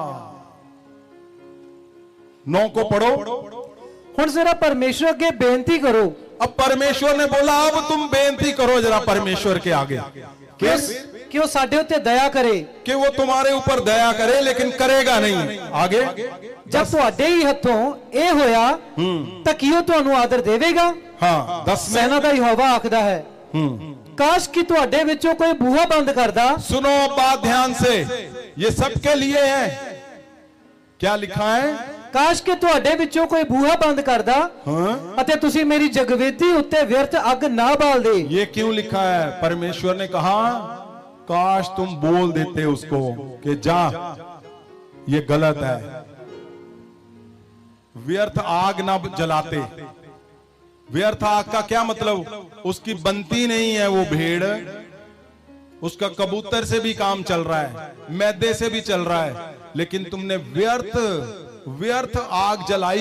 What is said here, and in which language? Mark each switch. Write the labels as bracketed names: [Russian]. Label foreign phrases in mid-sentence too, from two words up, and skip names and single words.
[Hindi] 9 को पढ़ो। [Punjabi] ਹੁਣ ਜ਼ਰਾ ਪਰਮੇਸ਼ਵਰ ਅੱਗੇ ਬੇਨਤੀ ਕਰੋ। [Hindi] अब परमेश्वर ने बोला अब तुम बेनती करो जरा परमेश्वर के आगे [Punjabi] ਕਿ ਵੋ ਸਾਡੇ ਉੱਤੇ ਦਇਆ ਕਰੇ, [Hindi] कि वो तुम्हारे ऊपर दया करे, लेकिन करेगा नहीं। आगे [Punjabi] जब ਤੁਹਾਡੇ ਹੀ ਹੱਥੋਂ ਏ ਹੋਇਆ ਤਾਂ ਕੀ ਉਹ ਤੁਹਾਨੂੰ ਆਦਰ ਦੇਵੇਗਾ? [Hindi] हाँ 10 में [Punjabi] सेना ਦਾ ਯਹੋਵਾ ਆਖਦਾ ਹੈ, ਕਾਸ਼ ਕਿ ਤੁਹਾਡੇ ਵਿੱਚੋਂ ਕੋਈ ਬੂਹਾ ਬੰਦ ਕਰਦਾ। [Hindi] सुनो बात ध्यान से, ये सबके लिए है। क्या लिखा है? [Punjabi] ਕਾਸ਼ ਕਿ ਤੁਹਾਡੇ ਵਿੱਚੋਂ ਕੋਈ ਬੂਹਾ ਬੰਦ ਕਰਦਾ ਅਤੇ ਤੁਸੀਂ ਮੇਰੀ ਜਗਵੇਦੀ ਉੱਤੇ ਵਿਅਰਥ ਅੱਗ ਨਾ ਬਾਲ ਦੇ। [Hindi] ये क्यों लिखा है? परमेश्वर ने कहा काश तुम बोल देते उसको कि जा, ये गलत है, व्यर्थ आग ना जलाते। व्यर्थ आग का क्या मतलब? उसकी बनती नहीं है वो भेड़, उसका कबूतर से भी काम चल रहा है, मैदे से भी चल रहा है, लेकिन तुमने व्यर्थ आग जलाई।